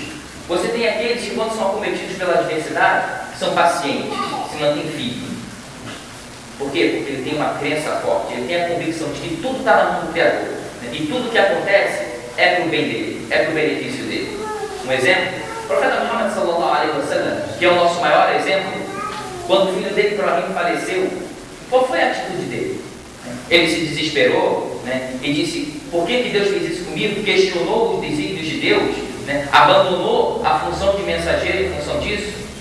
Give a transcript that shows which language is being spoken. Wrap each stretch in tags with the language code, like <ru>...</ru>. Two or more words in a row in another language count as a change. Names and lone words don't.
<pt>Você tem aqueles que, quando são acometidos pela adversidade, são pacientes, se mantêm firmes. Por quê? Porque ele tem uma crença forte, ele tem a convicção de que tudo está na mão do Criador, né, e tudo que acontece é para o bem dele, é para o benefício dele. Um exemplo, o profeta Muhammad</pt> <ar>صلى الله عليه وسلم,</ar> <pt>que é o nosso maior exemplo, quando o filho dele, Ibrahim, faleceu, qual foi a atitude dele? Ele se desesperou, né, e disse: por que Deus fez isso comigo? Questionou os desígnios de Deus, né, abandonou a função de mensageiro em função disso.</pt>